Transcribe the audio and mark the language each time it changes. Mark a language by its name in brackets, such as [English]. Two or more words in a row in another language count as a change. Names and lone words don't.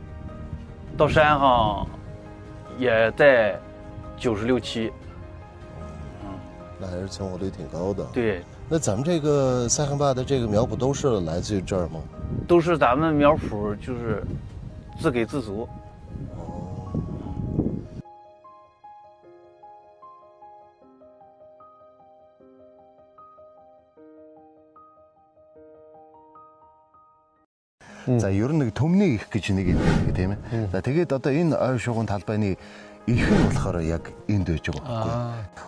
[Chinese] 到山上也在96、7。那还是存活率挺高的。对。那咱们这个塞罕坝的这个苗圃都是来自于这儿吗？都是咱们苗圃，就是自给自足。 [Mongolian] За ер нь нэг төмний их гэж нэг юм тийм ээ. За тэгээд одоо энэ ой шугуун талбайны их нь болохоор яг энд байж байгаа байхгүй.